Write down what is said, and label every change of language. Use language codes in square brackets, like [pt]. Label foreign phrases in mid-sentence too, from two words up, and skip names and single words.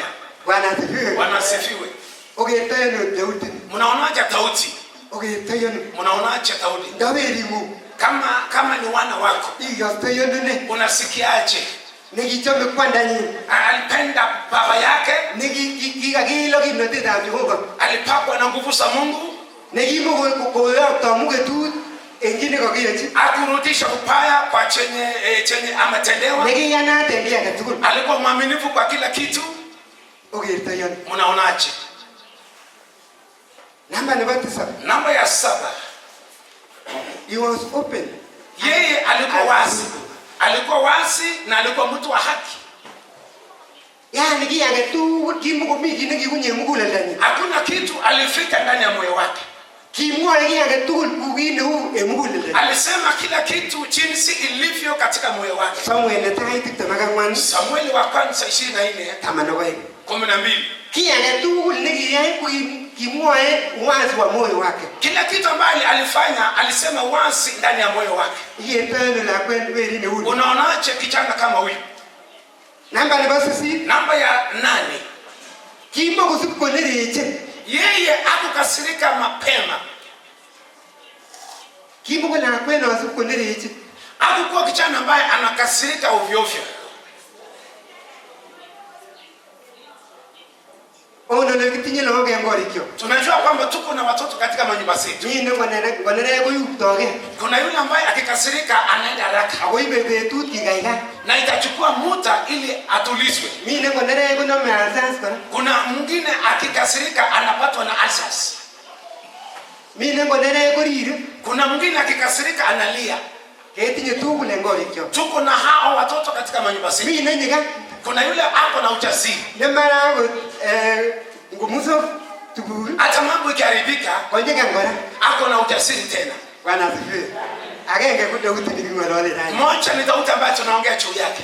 [sw] Bwana asifiwe. Mnaonaje Daudi? Mnaonaje Daudi? kama ni wana wako, unasikiaje? [kln] Nekichome kwandanyi, [sw] alipenda baba yake, [kln] nekikakilo kimnatetab Jehova, [sw] alipakwa na nguvu za Mungu, [kln] nekimokoyokto mugetut eng kit nekakiyochi, [sw] akurudisha upaya kwa chenye ametendewa, [kln] nekiyanat eng kiy age tugul, [sw] alikuwa mwaminifu kwa kila kitu. [kln] Okerto yon. [sw] Mnaonaje? [kln] Namba nebo 7. [sw] Namba ya 7. [en] He was open. [sw] Yeye alikuwa wazi. Alikuwa wazi na alikuwa mtu wa haki. [kln] Yaani kiy age tugul kimukomi kiy nekikunye muguleldanyi. [sw] Hakuna kitu alifika ndani ya moyo wake. [kln] Kimwoe kiy age tugul kukineu eng muguleldanyi. [sw] Alisema kila kitu jinsi ilivyo katika moyo wake. [kln] Samuel netai 24. [sw] Samueli wa kwanza 24. 12. [kln] Kiy age tugul nekiyai kimwoe [sw] wazi wa moyo wake. Kila kitu ambacho alifanya alisema wazi ndani ya moyo wake. [kln] Yetano la kwen weri ne uli. [sw] Unaonaje kijana kama huyu? [kln] Namba nebo 8. [sw] Namba ya 8. [kln] Kimokosip konereche. [sw] Yeye hakukasirika mapema. [kln] Kimokola kwenda wasip konereche. [sw] Hakukuwa kijana ambaye anakasirika ovyo ovyo. [kln] Ono nekitinye lagok eng korikyo. [sw] Tunajua kwamba tuko na watoto katika manyumba zetu. [kln] Ni ngonere koyuktoge. [sw] Kuna yule ambaye akikasirika anaenda haraka. [kln] Akoibe betut kikaikai. [sw] Na itachukua muda ili atulizwe. [kln] Mimi ngonere konome ulcers kora. [sw] Kuna mwingine akikasirika anapatwa na ulcers. [kln] Mimi ngonere korire. [sw] Kuna mwingine akikasirika analia. [kln] Ketinye tugul eng korikyo. [sw] Tuko na hao watoto katika manyumba zetu. [kln] Mimi nanyika. [sw] Kuna yule ako na ujasiri. [kln] Nemara ngumuso tugul. [sw] Hata mambo ikiharibika, [kln] Konyeka ngora. [sw] ako na ujasiri tena. Bwana asifiwe. [kln] Agenge kudauti nikingolole naye. [sw] Moja ni Daudi ambaye tunaongea juu yake.